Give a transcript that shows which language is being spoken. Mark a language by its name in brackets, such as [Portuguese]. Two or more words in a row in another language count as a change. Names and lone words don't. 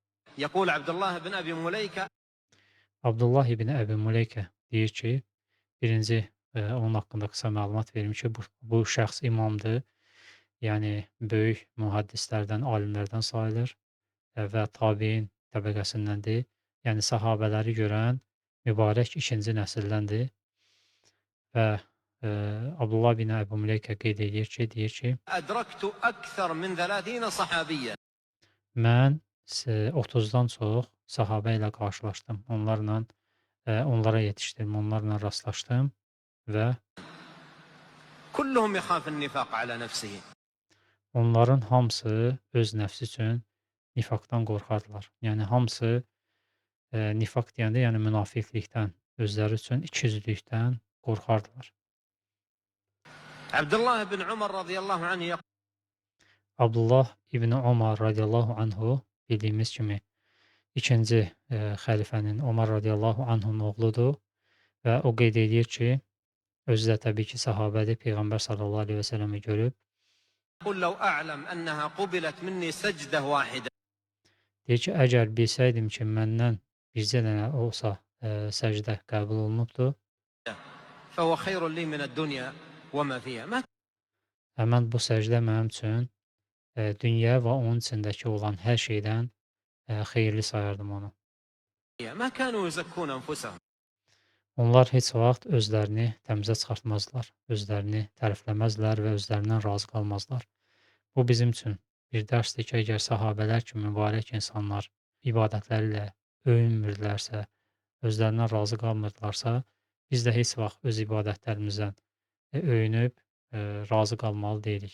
[Arabic] يقول عبد الله بن أبي مليكة [Azerbaijani] Abdullah ibn Əbi Muleykə deyir ki, birinci onun haqqında qısa məlumat verim ki, bu şəxs imamdır. Yəni böyük mühəddislərdən, alimlərdən sayılır və tabein təbəqəsindəndir. Yəni səhabələri görən mübarək ikinci nəsildəndir və Abdullah bin Əbu Müleykə qeyd edir ki, deyir ki, [Arabic] أدركت أكثر من 30 صحابيا. [Azerbaijani] mən 30-dan çox sahabə ilə qarşılaşdım. Onlara yetişdim, onlarla rastlaşdım və [Arabic] كلهم يخاف النفاق على نفسه. [Azerbaijani] onların hamısı öz nəfsi üçün nifaqdan qorxardılar. Yəni hamısı nifaq deyəndə, yəni münafiqlikdən, özləri üçün ikiyüzlülükdən qorxardılar. [Arabic] عبد الله بن عمر رضي الله عنه يقول [Azerbaijani] Abdullah ibn Ömər [Arabic] رضي الله عنه [Azerbaijani] bildiyimiz kimi ikinci xəlifənin Ömər [Arabic] رضي الله عنه [Azerbaijani] oğludur və o qeyd edir ki, özü də təbii ki, sahabədir, Peyğəmbər [Arabic] صلى الله عليه وسلم [Azerbaijani] görüb. [Arabic] لو أعلم أنها قبلت مني سجدة واحدة [Azerbaijani] Deyir ki, əgər bilsəydim ki, məndən bircə dənə olsa səcdə qəbul olunubdur, [Arabic] فهو خير لي من الدنيا وما فيها. [Azerbaijani] həmən bu səcdə mənim üçün dünya və onun içindəki olan hər şeydən xeyirli sayardım onu. [Arabic] ما كانوا يزكون أنفسهم. [Azerbaijani] Onlar heç vaxt özlərini təmizə çıxartmazlar, özlərini tərifləməzlər və özlərindən razı qalmazlar. Bu bizim üçün bir dərsdir ki, əgər sahabələr kimi mübarək insanlar ibadətləri ilə öyünmürlərsə, özlərindən razı qalmırdılarsa, biz də heç vaxt öz ibadətlərimizdən öyünüb razı qalmalı deyilik.